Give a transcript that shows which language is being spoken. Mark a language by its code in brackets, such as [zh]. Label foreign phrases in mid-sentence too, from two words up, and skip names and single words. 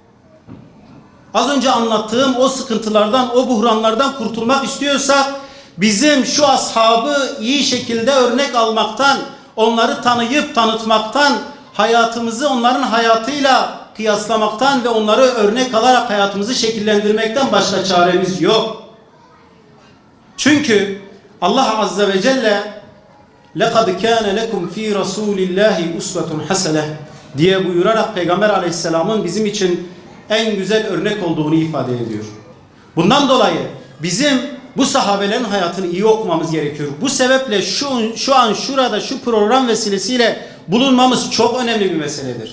[tr] Az önce anlattığım o sıkıntılardan, o buhranlardan kurtulmak istiyorsak, bizim şu ashabı iyi şekilde örnek almaktan, onları tanıyıp tanıtmaktan, hayatımızı onların hayatıyla kıyaslamaktan ve onları örnek alarak hayatımızı şekillendirmekten başka çaremiz yok. Çünkü Allah Azze ve Celle [ar] لَقَدْ كَانَ لَكُمْ ف۪ي رَسُولِ اللّٰهِ اُسْوَةٌ حَسَنَةٌ [tr] diye buyurarak Peygamber Aleyhisselam'ın bizim için en güzel örnek olduğunu ifade ediyor. Bundan dolayı bizim bu sahabelerin hayatını iyi okumamız gerekiyor. Bu sebeple şu an şurada şu program vesilesiyle bulunmamız çok önemli bir meseledir.